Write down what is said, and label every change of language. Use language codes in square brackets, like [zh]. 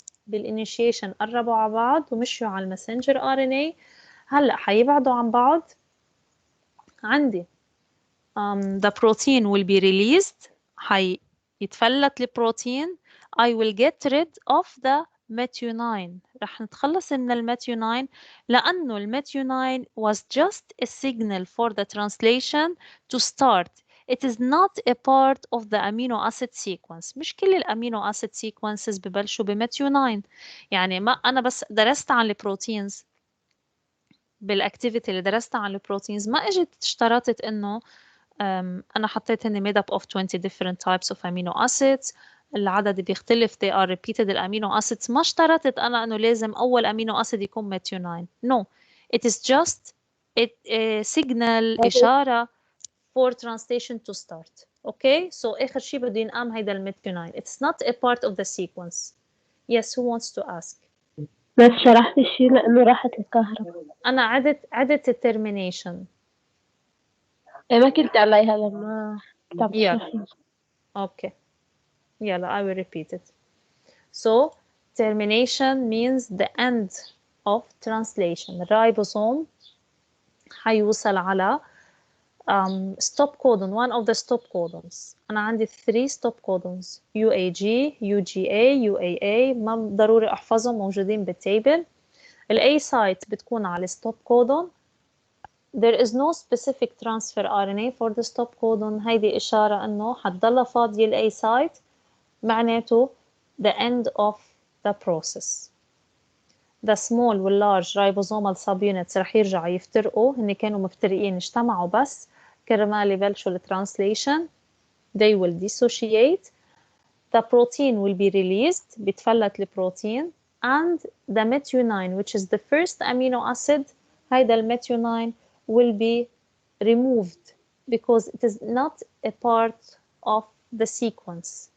[ar] بالinitiation قربوا على بعض ومشوا على المسنجر RNA. هلأ حيبعدوا عن بعض. [en] عندي the protein will be released. [ar] حيتفلت البروتين. [en] I will get rid of the methionine. [ar] رح نتخلص من الميثيونين لأنه الميثيونين [en] was just a signal for the translation to start. It is not a part of the amino acid sequence. [ar] مش كل الامينو acid sequences ببلشوا بميثيونين. يعني ما أنا بس درست عن البروتينز بالاكتيفيتي اللي درستها عن البروتينز ما اجت اشترطت انه انا حطيت هن [en] made up of 20 different types of amino acids. [ar] العدد بيختلف [en] they are repeated [ar] الامينو acids. ما اشترطت انا انه لازم اول امينو اسيد يكون ميثيونين. [en] no, it is just a signal اشاره for translation to start. [ar] okay, so اخر شيء بده ينقام هيدا الميثيونين. [en] it's not a part of the sequence. yes, who wants to ask? [ar] ما شرحت الشيء لأنه راحت الكهرباء. انا عدت الترمينيشن. ما كنت عليها لما كنت عم تشرحي. [en] okay, يلا I will repeat it. So termination means the end of translation. [ar] الريبوسوم حيوصل على stop codon, one of the stop codons. أنا عندي 3 stop codons UAG, UGA, UAA. ما ضروري أحفظهم، موجودين بالتيبل. [en] ال A site بتكون على stop codon. There is no specific transfer RNA for the stop codon. [ar] هيدي إشارة إنه حتضل فاضية ال A site، معناته [en] the end of the process. [ar] the small وال large ribosomal subunits رح يرجعوا يفترقوا. هن كانوا مفترقين، اجتمعوا بس كرمال يبلشوا ال translation. [en] they will dissociate. the protein will be released. [ar] بيتفلت البروتين. [en] and the methionine which is the first amino acid، [ar] هيدا الميثيونين [en] will be removed because it is not a part of the sequence.